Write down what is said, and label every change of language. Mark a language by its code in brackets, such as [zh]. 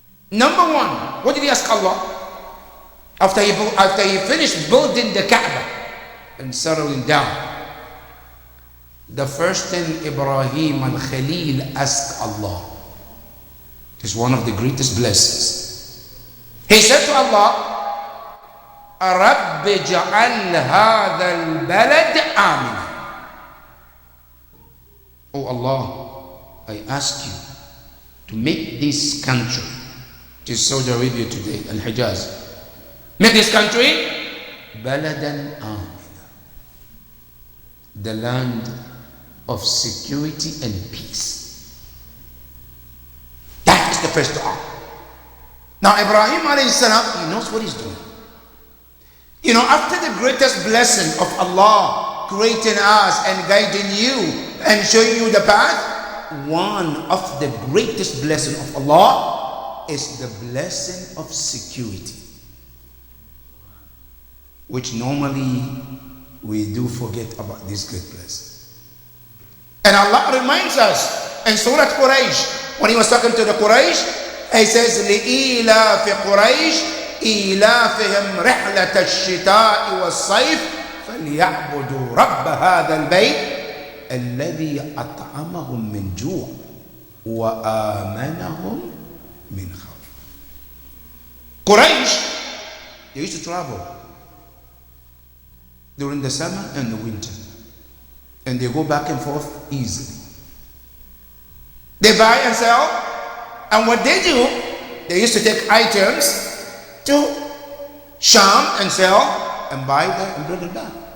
[en] Number 1, what did he ask Allah? After he finished building the Kaaba and settling down, the first thing Ibrahim al-Khalil asked Allah is one of the greatest blessings. He said to Allah, [ar] رَبِّ جَعَلْ هَذَا الْبَلَدَ آمِنًا. [en] Oh Allah, I ask you to make this country, which is Saudi Arabia today, Al-Hijaz, make this country Baladan Amina, the land of security and peace. That is the first dua. Now Ibrahim alayhi salam, he knows what he's doing. You know, after the greatest blessing of Allah creating us and guiding you and showing you the path, one of the greatest blessings of Allah is the blessing of security, which normally we do forget about this great blessing. And Allah reminds us in Surah Quraysh, when he was talking to the Quraysh, he says, [ar] لِإِيلَافِ قُرَيْشِ إِيلَافِهِمْ رِحْلَةَ الشِّتَاءِ وَالصَّيْفِ فَلْيَعْبُدُوا رَبَّ هَذَا الْبَيْتِ الَّذِي أَطْعَمَهُم مِّن جُوعٍ وَآمَنَهُم مِّنْ خَوْفٍ. [en] Quraysh, they used to travel during the summer and the winter, and they go back and forth easily. They buy and sell, and what they do, they used to take items to Sham and sell and buy that and bring it back.